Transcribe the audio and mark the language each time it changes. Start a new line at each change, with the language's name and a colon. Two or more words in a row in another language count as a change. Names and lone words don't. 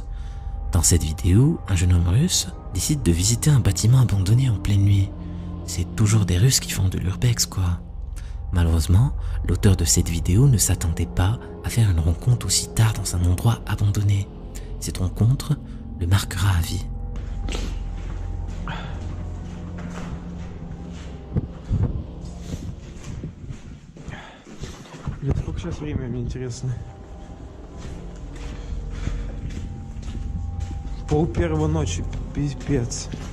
French: Dans cette vidéo, un jeune homme russe décide de visiter un bâtiment abandonné en pleine nuit. C'est toujours des Russes qui font de l'urbex, quoi. Malheureusement, l'auteur de cette vidéo ne s'attendait pas à faire une rencontre aussi tard dans un endroit abandonné. Cette rencontre le marquera à vie.
Russian: Блин, сколько сейчас время, мне интересно? 1:30 ночи, пипец.